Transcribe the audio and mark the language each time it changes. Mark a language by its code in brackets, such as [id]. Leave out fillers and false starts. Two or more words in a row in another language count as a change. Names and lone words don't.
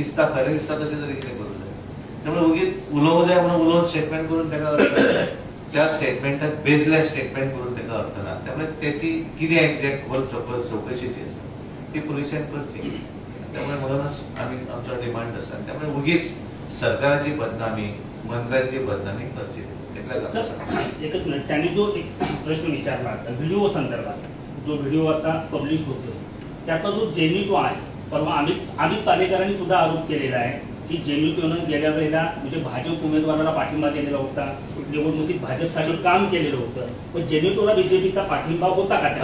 [kok] दिसता खरें दिसता तशें तरी कितें करूंक जाय. त्यामुळे उगीच उलोवंक जाय म्हणून उलोवन स्टेटमेंट करून ताका अर्थ ना. त्या स्टेटमेंटाक [en] baseless statement [kok] करून ताका अर्थ ना. त्यामुळे त्याची कितें एक्झॅक्ट चौकशी जी आसा ती पुलिसांनी करची. त्यामुळे म्हणूनच आमी आमचो डिमांड आसा. त्यामुळे उगीच सरकाराची बदनामी, मंत्र्यांची बदनामी करची. [mr] एकच मिनिट, त्यांनी जो एक प्रश्न विचारला होता व्हिडिओ संदर्भात, जो व्हिडिओ आता पब्लिश होतो त्याचा जो जेनिटो आहे, परवा अमित पालेकरांनी सुद्धा आरोप केलेला आहे की जेनिटोनं गेल्या वेळेला म्हणजे भाजप उमेदवाराला पाठिंबा दिलेला होता, निवडणुकीत भाजपसाठी काम केलेलं होतं, पण जेनिटोला बीजेपीचा पाठिंबा होता का?